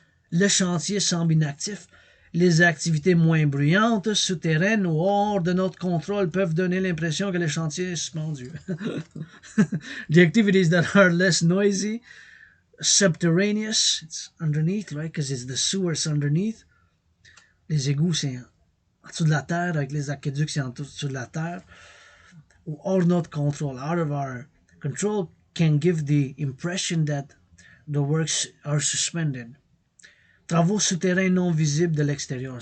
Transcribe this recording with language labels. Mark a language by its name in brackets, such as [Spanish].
[French] Le chantier semble inactif. Les activités moins bruyantes, souterraines ou hors de notre contrôle peuvent donner l'impression que le chantier est suspendu. [English] The activities that are less noisy, subterraneous, it's underneath, right? Because it's the sewers underneath. [French] Les égouts, c'est en dessous de la terre, avec les aqueducs, c'est en dessous de la terre. Ou hors notre control, [English] out of our control, can give the impression that the works are suspended. [French] Travaux souterrains non visibles de l'extérieur.